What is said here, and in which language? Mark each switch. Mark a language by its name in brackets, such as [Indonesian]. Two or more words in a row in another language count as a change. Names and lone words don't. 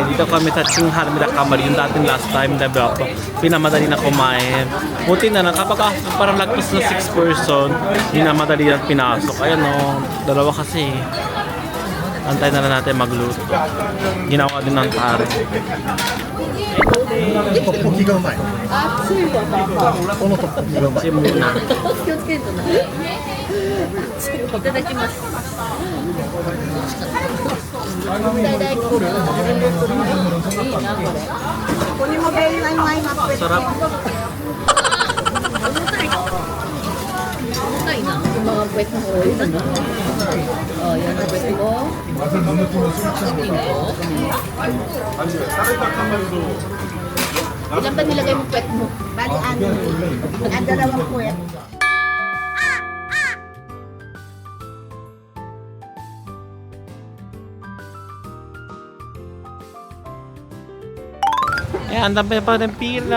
[Filipino] Dito kami sa Tsinghar Midakamaru, yung dating last time, diba? Pinamadali na kumain. Buti na lang, kapag parang lagpas na 6 person, hindi na madali na pinasok. Ayan o, dalawa kasi. Antay na lang natin magluto. Ginawa din ng tare. [Japanese] 떡볶이가 うまい。この떡볶이가うまい。 [Filipino] Muna. [Japanese] 気をつけるとね。いただきます。大大根。いいなこれ。ここにもベリーがうまいな。 [Filipino] Sarap. [Japanese] 重たいな。 [Filipino] yung mga puwet ng oil. Oh, yan ang puwet mo. Chicken ko. Ilan ba nilagay mo puwet mo? Bali, ano? Ang dalawang puwet. Ayan, ang dami pa ng pila.